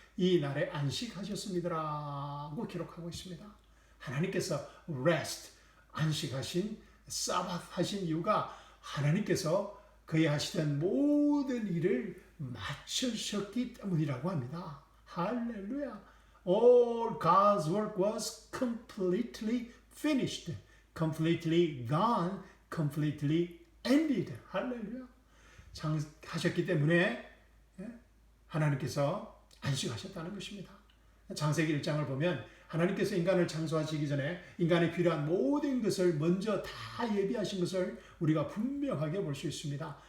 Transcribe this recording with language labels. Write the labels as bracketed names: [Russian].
[Korean] 이 날에 안식하셨습니다라고 기록하고 있습니다. 하나님께서 rest, 안식하신, 사바th 하신 이유가 하나님께서 그의 하시던 모든 일을 마치셨기 때문이라고 합니다. 할렐루야. [English] All God's work was completely finished, completely gone, completely ended. [Korean] 할렐루야. 하셨기 때문에 하나님께서 안식하셨다는 것입니다. 창세기 1장을 보면 하나님께서 인간을 창조하시기 전에 인간에 필요한 모든 것을 먼저 다 예비하신 것을 우리가 분명하게 볼 수 있습니다.